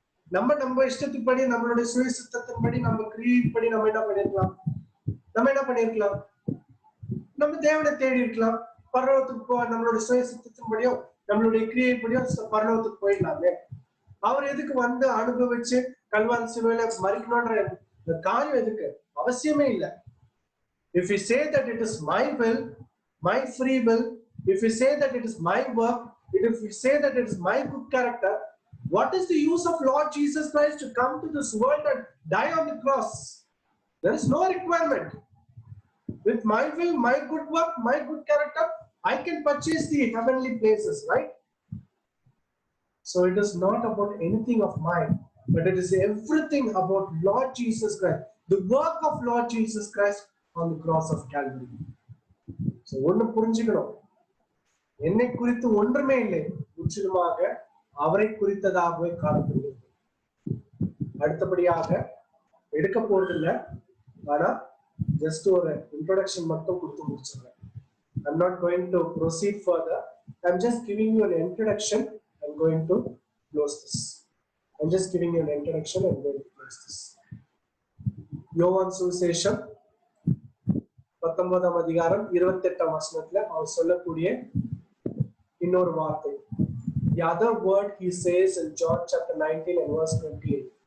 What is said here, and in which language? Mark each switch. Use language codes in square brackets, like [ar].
[ta] நம்ம இஷ்டத்துப்படி, நம்மளுடைய சுய சித்தத்தின்படி, நம்ம கிரியைப்படி நம்ம என்ன பண்ணிருக்கலாம்? நம்ம தேவனை தேடி இருக்கலாம். பரலோகத்துக்கு நம்மளுடைய சுய சித்தத்தின்படியும் நம்மளுடைய கிரியைப்படியும் பரலோகத்துக்கு போயிடலாமே. அவர் எதுக்கு அனுபவிச்சு கல்வாரி சிலுவையில மரிக்கணும்ன்ற காரியம் எதுக்கு? அவசியமே இல்லை. [en] If you say that it is my will, my free will, if you say that it is my work, if you say that it is my good character, what is the use of Lord Jesus Christ to come to this world and die on the cross? There is no requirement. With my will, my good work, my good character, I can purchase the heavenly places, right? So it is not about anything of mine, but it is everything about Lord Jesus Christ, the work of Lord Jesus Christ on the cross of Calvary. [ta] So ஒண்ணு புரிஞ்சுக்கணும், என்னை குறித்து ஒன்றுமே இல்லை, முற்றிலுமாக அவரை குறித்ததாகவே காணப்படுகிறது. அடுத்தபடியாக எடுக்க போறதில்லை, ஆனா ஜஸ்ட் ஒரு இன்ட்ரோடக்ஷன் மட்டும் கொடுத்து முடிச்சிடுறேன். [en] I'm not going to proceed further. I'm just giving you an introduction. I'm going to close this. I'm just giving you an introduction and going to close this. [ta] யோவான் சுவிசேஷம் 19ஆம் அதிகாரம் 28ஆம் வசனத்துல அவர் சொல்லக்கூடிய இன்னொரு வார்த்தை. [en] The other word he says in John chapter 19 and verse 28.